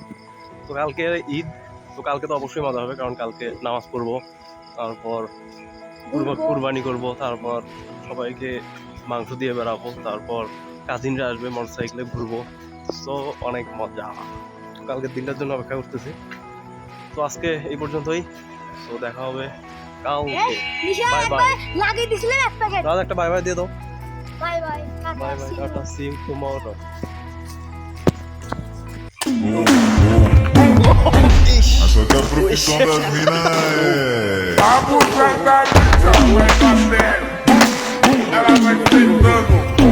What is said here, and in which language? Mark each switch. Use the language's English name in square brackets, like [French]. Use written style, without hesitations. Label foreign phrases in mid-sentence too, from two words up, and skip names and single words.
[Bangla] তো কালকে ঈদ, তো কালকে তো অবশ্যই মজা হবে, কারণ কালকে নামাজ পড়বো, তারপর কুরবানি করব, তারপর সবাইকে মাংস দিয়ে বেড়াবো, তারপর কাজিনরা আসবে, মোটরসাইকেলে ঘুরবো। তো অনেক মজা। কালকের দিনটার জন্য অপেক্ষা করতেছি। তো আজকে এই পর্যন্তই। তো দেখা হবে কালকে। [English] bye bye. [Bangla] লাগিয়ে দিছিলেন এক প্যাকেট। রাজ একটা [English] bye bye [Bangla] দিয়ে দাও। [English] bye bye bye bye, tata, see you tomorrow. [Portuguese] Essa que é a profissão das minas é... Ela vai sentando